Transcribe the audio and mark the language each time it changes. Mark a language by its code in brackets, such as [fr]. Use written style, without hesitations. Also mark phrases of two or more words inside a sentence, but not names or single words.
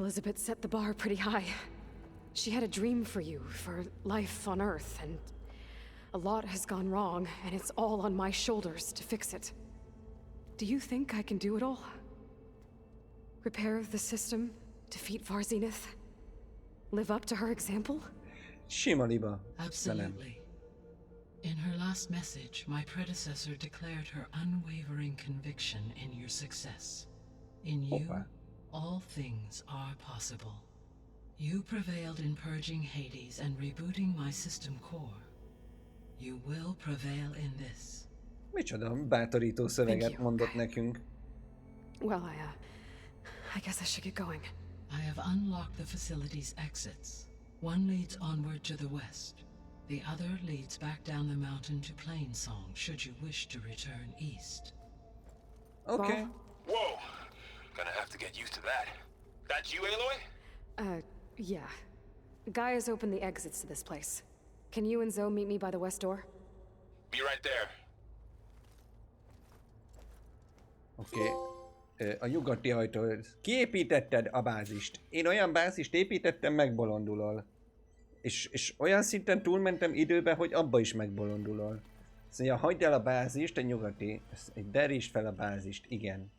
[en] Elizabeth set the bar pretty high. She had a dream for you, for life on Earth, and a lot has gone wrong, and it's all on my shoulders to fix it. Do you think I can do it all? Repair the system, defeat Varzinith, live up to her example? [hu] Sima liba. De nem. [en] Absolutely. In her last message, my predecessor declared her unwavering conviction in your success. In you, Hoppá. all things are possible. You prevailed in purging Hades and rebooting my system core. You will prevail in this. [hu] Micsoda bátorító szöveget you. mondott nekünk. [en] Well, I guess I should get going. I have unlocked the facility's exits. One leads onward to the west. The other leads back down the mountain to Plainsong, should you wish to return east. Oké. Whoa! Gonna have to get used to that. That's you, Aloy? Yeah. Gaia's opened the exits to this place. Can you and Zoe meet me by the west door? Be right there. [hu] Oké. A nyugati ajtó. Kiépítetted a bázist. Én olyan bázist építettem, megbolondulol. És olyan szinten túlmentem időbe, hogy abba is megbolondulol. Szóval hagyd el a bázist, a nyugati. Derítsd fel a bázist, igen.